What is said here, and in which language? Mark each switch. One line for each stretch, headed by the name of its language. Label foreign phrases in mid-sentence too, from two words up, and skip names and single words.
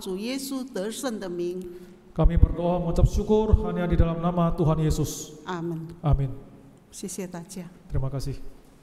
Chinese: 我们如此祷告感恩，是奉靠主耶稣得胜的名。
Indonesian: Kami berdoa mengucap syukur hanya di dalam nama Tuhan Yesus.
Chinese: 阿门。
Indonesian: Amin.
Chinese: 谢谢大家。
Indonesian: Terima kasih.